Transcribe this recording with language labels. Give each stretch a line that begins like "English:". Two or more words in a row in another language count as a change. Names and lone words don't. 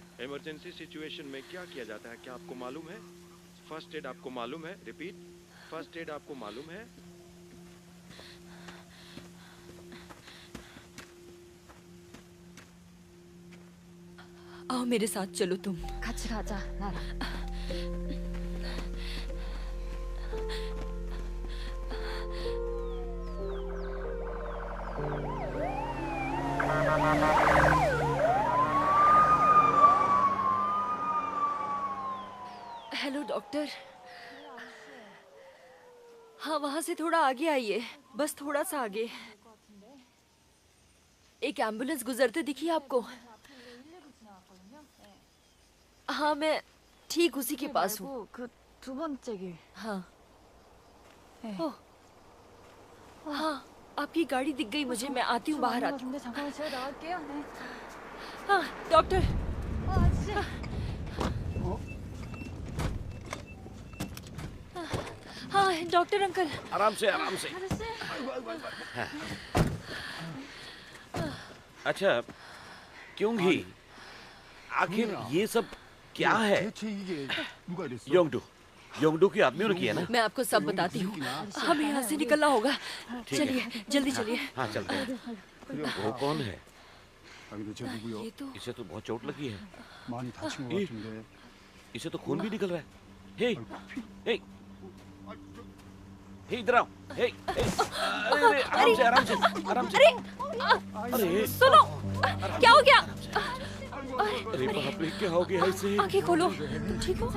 English: emergency situation
Hindi: में क्या किया जाता है क्या आपको मालूम है?
English: first aid
Hindi: आपको मालूम है? रिपीट,
English: first aid
Hindi: आपको मालूम है? आओ मेरे साथ चलो तुम।
Korean: 같이 가자, 나랑.
English: Hello doctor.
Hindi: हाँ, वहां से थोड़ा आगे आइए, बस थोड़ा सा आगे। एक एम्बुलेंस गुजरते दिखी आपको? हाँ, मैं ठीक उसी के पास हूँ।
Korean: 그두 번째 길.
Hindi: हाँ। ओह, हाँ, आपकी गाड़ी दिख गई मुझे। मैं आती हूँ, बाहर आती हूँ।
Korean: 근데 잠깐만 제가 나갈게요. 네.
Hindi: हाँ, डॉक्टर।
Korean: 아저씨.
Hindi: हाँ,
English: doctor uncle.
Hindi: आराम से, आराम से। अच्छा, क्यों घी? आखिर ये सब क्या है?
Korean: 대체 이게 누가 이랬어?
Hindi: योंगडू की आदमियों ने किया ना? मैं आपको सब बताती हूँ। हमें यहाँ से निकलना होगा। चलिए, जल्दी चलिए। हाँ, चलते हैं। वो कौन है?
Korean: 아니 대체 누구요?
Hindi: ये तो इसे तो बहुत चोट लगी है।
Korean: 많이 다친 것 이. 같은데.
Hindi: इसे तो खून भी निकल रहा है। हे, हे, हे, इधर आओ। हे, हे, अरे, आराम से, आराम से, आराम से। अरे, सुनो, क्या हो गया? अरे बाप रे, क्या हो गया इसे? आंखें खोलो। तुम ठीक हो?